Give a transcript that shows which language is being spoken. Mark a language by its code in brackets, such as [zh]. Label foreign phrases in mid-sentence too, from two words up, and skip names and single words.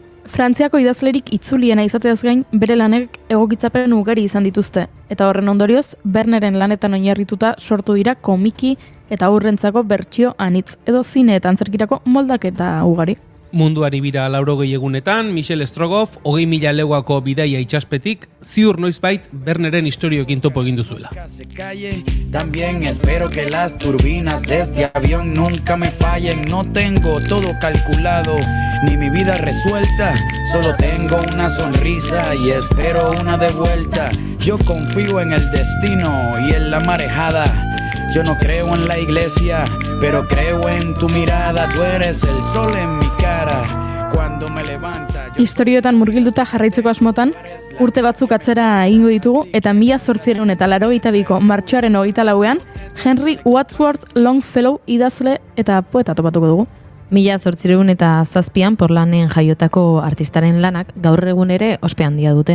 [eu] Frantziako idazlerik itzuliena izateaz gain, bere lanek egokitzapen ugari izan dituzte, eta horren ondorioz, Berneren lanetan oinarrituta sortu dira komiki eta aurrentzako bertsio anitz, edo zine eta antzerkirako moldaketa ugari. Munduari bira 80 egunetan, Michel Strogoff 20.000 leguako bidaia itxaspetik, ziur noizbait Berneren istorioekin topo egin duzuela. [es] Se calle, también espero que las turbinas de este avión nunca me fallen. No tengo todo calculado, ni mi vida resuelta. Solo tengo una sonrisa y espero una de vuelta. Yo confío en el destino y en la marejada. Yo no creo en la iglesia, pero creo en tu mirada. Tú eres el sol en mi cara. Cuando me levanta... [eu] Istorioetan murgilduta jarraitzeko asmotan, urte batzuk atzera egingo ditugu, eta 1882ko martxoaren 24ean, Henry Wadsworth Longfellow idazle eta poeta topatuko dugu. 1807an Portlanden jaiotako artistaren lanak gaur egun ere ospe handia dute.